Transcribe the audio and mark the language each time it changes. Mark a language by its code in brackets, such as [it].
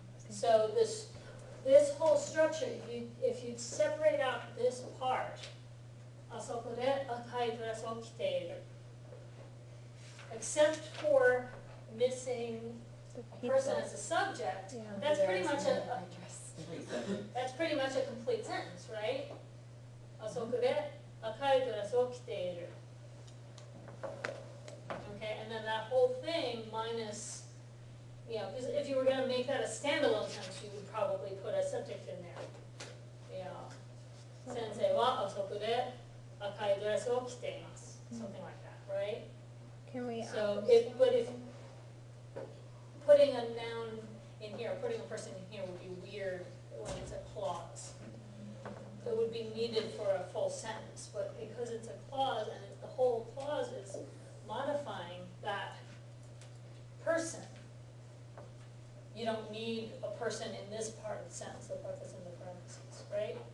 [en] So this whole structure, if you separate out this part, [ja] あそこで赤いドレスを着ている. [en] Except for missing a person as a subject, that's pretty much that's pretty much a complete sentence, right? [ja] あそこで赤いドレスを着ている. [en] Okay, and then that whole thing minus, because if you were going to make that a standalone sentence, you would probably put a subject in there. [ja] 先生はあそこで赤いドレスを着ています. [en] Something like that, right? Can we So if putting a noun in here, putting a person in here would be weird when it's a clause. It would be needed for a full sentence, but because it's a clause and the whole clause is modifying that person, you don't need a person in this part of the sentence, the part that's in the parentheses, right?